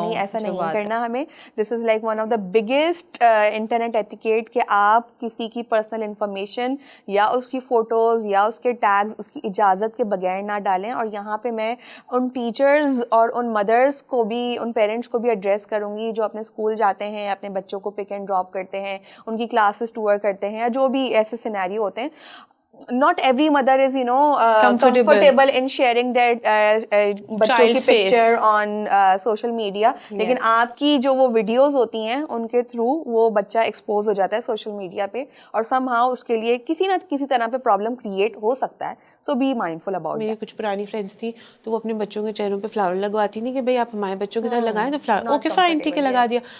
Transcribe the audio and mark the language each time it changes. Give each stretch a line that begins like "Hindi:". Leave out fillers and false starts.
Urdu: نہیں, ایسا نہیں کرنا ہمیں.
English: this is like one of the biggest internet etiquette
Urdu: کہ آپ کسی کی پرسنل انفارمیشن یا اس کی فوٹوز یا اس کے ٹیگز اس کی اجازت کے بغیر نہ ڈالیں. اور یہاں پہ میں ان ٹیچرز اور ان مدرس کو بھی, ان پیرنٹس کو بھی ایڈریس کروں گی جو اپنے اسکول جاتے ہیں, اپنے بچوں کو پک اینڈ ڈراپ کرتے ہیں, ان کی کلاسز ٹور کرتے ہیں, یا جو بھی ایسے سینیریو ہوتے ہیں.
English: Not every mother is, comfortable in sharing their بچوں کی picture on social media.
Urdu: لیکن آپ کی جو وہ ویڈیوز ہوتی ہیں ان کے تھرو وہ بچہ ایکسپوز ہو جاتا ہے سوشل میڈیا پہ, اور سم ہاؤ اس کے لیے کسی نہ کسی طرح پہ پرابلم کریٹ ہو سکتا ہے.
English: So be mindful about.
Urdu: میری کچھ پرانی فرینڈس تھی تو وہ اپنے بچوں کے چہروں پہ فلاور لگواتی نہیں کہ بھائی آپ ہمارے بچوں کے ساتھ لگائیں تو فلاور, اوکے فائن ٹھیک ہے لگا دیا.